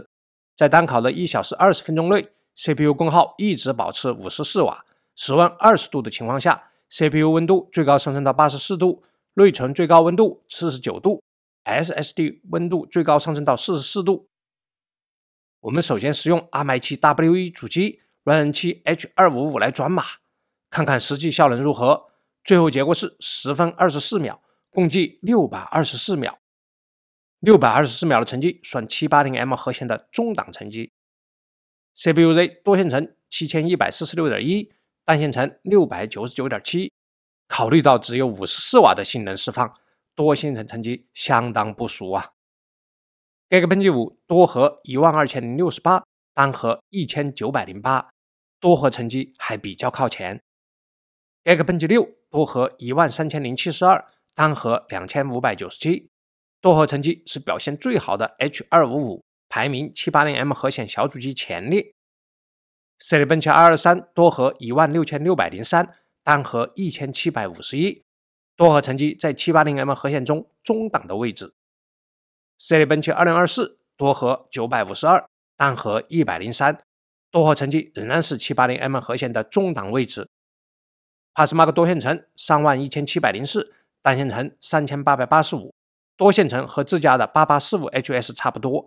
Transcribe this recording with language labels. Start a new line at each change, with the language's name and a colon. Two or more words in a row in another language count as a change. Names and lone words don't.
Chinese: 在單烤的1小時20分鐘內 ，CPU 功耗一直保持54瓦，室溫20度的情況下 ，CPU 溫度最高上升到84度，內存最高溫度49度 ，SSD 溫度最高上升到44度。我們首先使用 ARM i7-W1 主機 Ryzen7 H255 來轉碼，看看實際效能如何。最後結果是10分24秒，共計624秒。624秒的成績算 780M 核显的中檔成績。CPU-Z 多线程 7146.1， 单线程 699.7。考慮到只有54瓦的性能釋放，多線程成績相當不俗啊。Geekbench 5多核12068，單核1908，多核成績還比較靠前。Geekbench 6 多核13072，單核2597，多核成績是表现最好的 H255， 排名 780M 核显小主机前列。Cinebench 223多核16603，单核 1751，多核成績在 780M 核显中中檔的位置。Cinebench 2024多核952，單核103，多核成績仍然是 780M 核显的中檔位置。Passmark 多线程31704，单线程3885，多线程和自家的8845HS 差不多。